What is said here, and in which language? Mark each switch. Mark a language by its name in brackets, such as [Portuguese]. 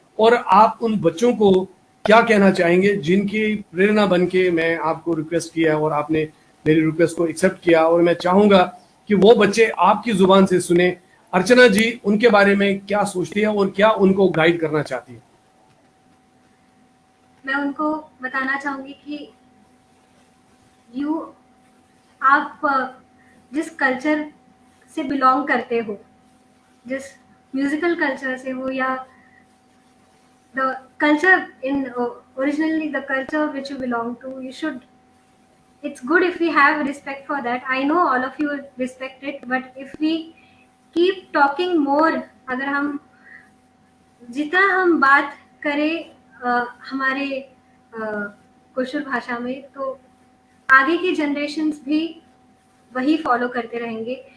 [Hindi] और आप उन बच्चों को क्या कहना चाहेंगे जिनकी प्रेरणा बन के मैं आपको रिक्वेस्ट किया और आपने मेरी रिक्वेस्ट को एक्सेप्ट किया, और मैं चाहूंगा कि वो बच्चे आपकी जुबान से सुने। अर्चना जी उनके बारे में क्या सोचती है और क्या उनको गाइड करना चाहती है? मैं उनको बताना चाहूंगी कि यू आप जिस कल्चर से बिलोंग करते हो, जिस म्यूजिकल कल्चर से हो, या [English] the culture in originally the culture which you belong to, you should, it's good if we have respect for that. I know all of you respect it, but if we keep talking more, [Hindi] अगर हम जितना हम बात करें हमारे कुशल भाषा में, तो आगे की जनरेशन्स भी वही फॉलो करते रहेंगे।